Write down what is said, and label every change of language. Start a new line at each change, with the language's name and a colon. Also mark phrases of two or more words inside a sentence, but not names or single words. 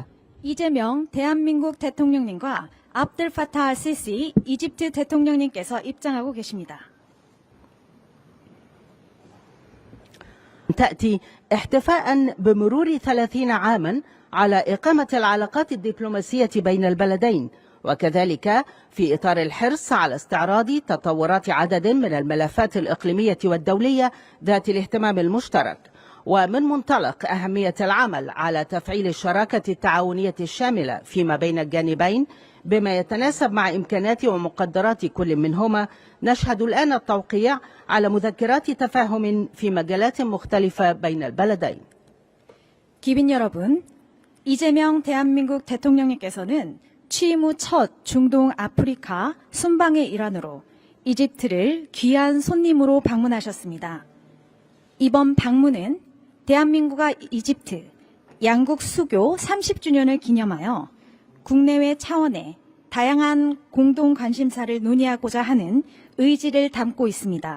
Korean: 이재명 대한민국 대통령님과 압들 파타 알시시 이집트 대통령님께서 입장하고 계십니다.
Arabic: تأتي احتفاء بمرور 30 عاما على إقامة العلاقات الدبلوماسية بين البلدين، وكذلك في إطار الحرص على استعراض تطورات عدد من الملفات الإقليمية والدولية ذات الاهتمام المشترك، ومن منطلق أهمية العمل على تفعيل الشراكة التعاونية الشاملة فيما بين الجانبين بما يتناسب مع إمكانات ومقدرات كل منهما، نشهد الآن التوقيع على مذكرات تفاهم في مجالات مختلفة بين البلدين.
Korean: 기빈 여러분, 이재명 대한민국 대통령님께서는 취임 후 첫 중동 아프리카 순방의 일환으로 이집트를 귀한 손님으로 방문하셨습니다. 이번 방문은 대한민국과 이집트 양국 수교 30주년을 기념하여 국내외 차원의 다양한 공동 관심사를 논의하고자 하는 의지를 담고 있습니다.